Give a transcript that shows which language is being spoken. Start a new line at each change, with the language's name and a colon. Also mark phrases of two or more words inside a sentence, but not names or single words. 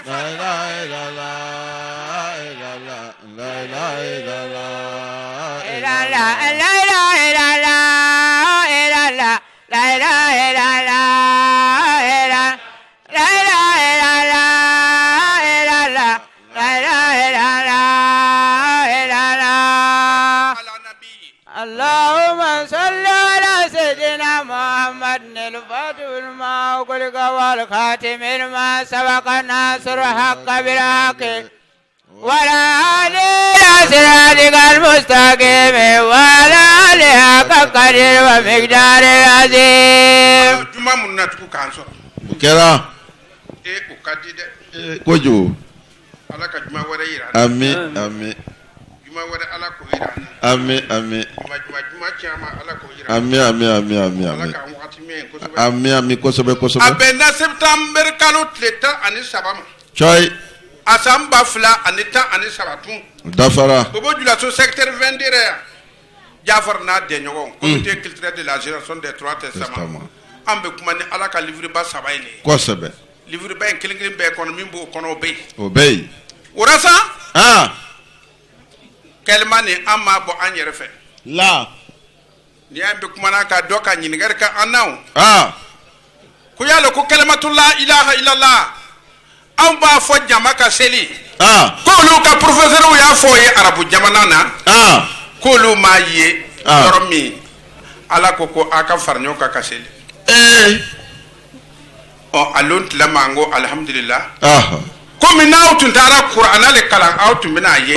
Arabic: لا إله إلا الله إلا الله لا إله إلا الله إلا الله لا إله إلا الله إلا الله لا إله إلا الله إلا الله لا إله إلا الله إلا الله لا إله إلا الله إلا الله على نبي اللهم صل على سيدنا محمد الفاتح لما أغلق والخاتم لما سبق الناصر الحق بالحق وعلى آله صراطك المستقيم وعلى آله حق قدر ومقدار العظيم
Bambara: juma mun na tugu kan so o kɛra o kadi de kojugu ala ka juma wɛrɛ yira ami ami juma wɛrɛ ala ko yira ami ami juma caman ala ko yira ami ami ami ami ala ami ka wagati min kosɛbɛ ami ami kosɛbɛ a kosɛbɛ bɛnna septembre kalo tile 13 ma cɔyi a san 2013 tun dafara Bobo Dioulasso secteur 22 ya Jafar n'a dɛɲɔgɔn
French: comité culturel de la génération des trois testaments
Bambara: an bɛ kuma ni ala ka livre ba saba in ye kosɛbɛ livre ba in kelen kelen bɛɛ kɔnɔ min b'o kɔnɔ o bɛ yen o bɛ yen o la sa kɛlɛma ni an m'a bɔ an yɛrɛ fɛ la ni an bɛ kumana ka dɔ ka ɲininkali kɛ an na o ko yala ko kɛlɛmatu
Arabic: لا إله إلا الله
Bambara: an b'a fɔ jama ka seli k'olu ka professeur y'a fɔ o ye arabu jamana na k'olu m'a ye yɔrɔ min ala ko a ka fara ɲɔgɔn kan ka seli alon tila ma n ko alhamdulillah komi n'aw tun taara kuranɛ le kalan aw tun bɛna ye